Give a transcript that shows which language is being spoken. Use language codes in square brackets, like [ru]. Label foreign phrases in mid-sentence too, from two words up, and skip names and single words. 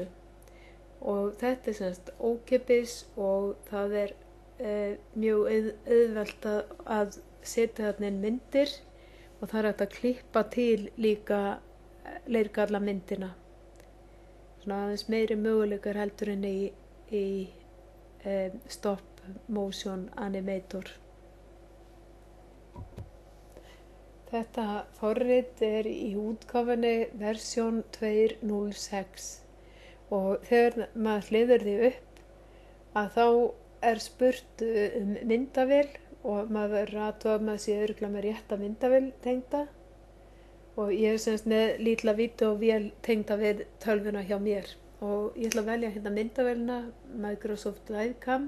[is] Og þetta er semst ókeypis og það er mjög auðvelt að setja þarna inn myndir og það er hægt að klippa til líka leirkalla myndina. Svona aðeins meiri möguleikar heldur en í [en] stop motion animator. [is] Þetta forrit er í útgáfunni versjón 2.06 og þegar maður hliður því upp að þá er spurt myndavél og maður verður aðtúa með sér örugglega með rétta myndavél tengda og ég er semst með lítla vídeóvél tengda við tölvuna hjá mér og ég ætla að velja hérna myndavélina Microsoft Livecam.